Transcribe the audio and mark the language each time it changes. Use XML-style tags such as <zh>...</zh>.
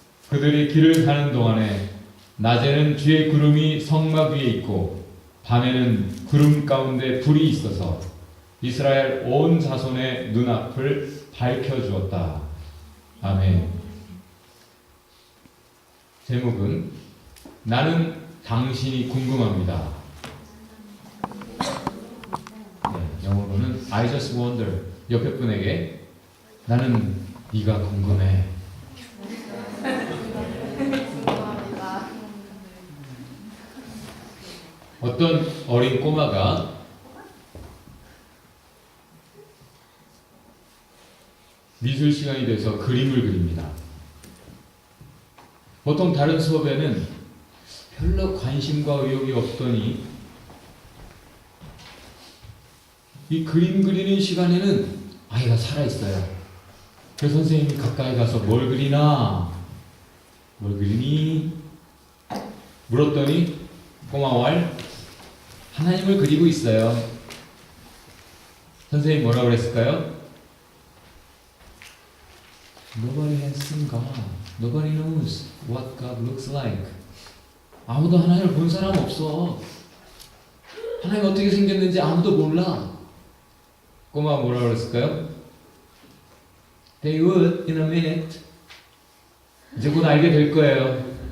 <ko>그들이 길을 가는 동안에 낮에는 주의 구름이 성막 위에 있고 밤에는 구름 가운데 불이 있어서 이스라엘 온 자손의 눈앞을 밝혀주었다. 아멘. 제목은 나는 당신이 궁금합니다. 네, 영어로는</ko> <en>I just wonder.</en> <ko>옆에 분에게 나는 네가 궁금해. 어떤 어린 꼬마가 미술 시간이 돼서 그림을 그립니다. 보통 다른 수업에는 별로 관심과 의욕이 없더니 이 그림 그리는 시간에는 아이가 살아있어요. 그래서 선생님이 가까이 가서 뭘 그리나? 뭘 그리니? 물었더니 꼬마왈 하나님을 그리고 있어요. 선생님이 뭐라고 그랬을까요?</ko> <en>Nobody has seen God. Nobody knows what God looks like.</en> <ko>아무도 하나님을 본 사람 없어. 하나님 어떻게 생겼는지 아무도 몰라. 꼬마가 뭐라고 그랬을까요?</ko> <en>They would in a minute.</en> <ko>이제 곧 알게 될 거예요.</ko>